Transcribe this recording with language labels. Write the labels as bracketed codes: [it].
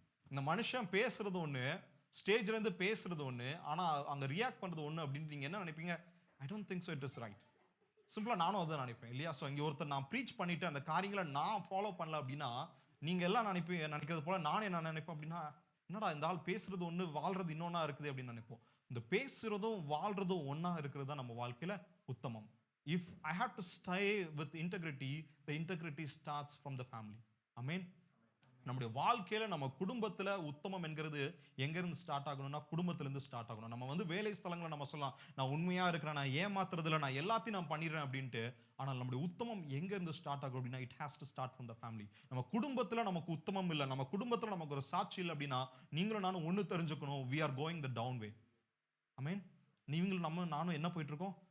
[ta] இந்த மனுஷன் பேசுறது ஒண்ணு, ஸ்டேஜ்ல இருந்து பேசுறது ஒண்ணு, ஆனா அங்க ரியாக்ட் பண்றது ஒண்ணு அப்படின்னு நீங்க என்ன நினைப்பீங்க? [en] I don't think so it is right. [ta] சிம்பிளா நானும் அதான் நினைப்பேன் இல்லையா? ஸோ இங்க ஒருத்தர் நான் ப்ரீச் பண்ணிட்டு அந்த காரியங்களை நான் ஃபாலோ பண்ணல அப்படின்னா, நீங்க எல்லாம் நினைக்கிறது போல நானே என்ன நினைப்பேன் அப்படின்னா, என்னடா இந்த ஆள் பேசுறது ஒண்ணு, வாழ்றது இன்னொன்னா இருக்குது அப்படின்னு நினைப்போம். இந்த பேசுறதும் வாழ்றதும் ஒன்னா இருக்கிறது தான் நம்ம வாழ்க்கையில உத்தமம். [en] If I have to stay with integrity, the integrity starts from the family. Amen. [ta] நம்முடைய வாழ்க்கையில நம்ம குடும்பத்துல உத்தமம் என்கிறது எங்க இருந்து ஸ்டார்ட் ஆகணும்னா, குடும்பத்துல இருந்து ஸ்டார்ட் ஆகணும். நம்ம வேலை ஸ்தலங்களை நம்ம சொல்லலாம், நான் உண்மையா இருக்கிறேன், நான் ஏமாத்துறதுல, நான் எல்லாத்தையும் நான் பண்ணிடுறேன் அப்படின்ட்டு. ஆனால் நம்முடைய உத்தமம் எங்க இருந்து ஸ்டார்ட் ஆகும் அப்படின்னா, [en] It has to start from the family. [ta] நம்ம குடும்பத்துல நமக்கு உத்தமம் இல்லை, நம்ம குடும்பத்துல நமக்கு ஒரு சாட்சி இல்லை அப்படின்னா, நீங்களும் நானும் ஒண்ணு தெரிஞ்சுக்கணும், [en] we are going the down way. [ta] ஆமென். நீங்களும் நானும் என்ன போயிட்டு இருக்கோம்?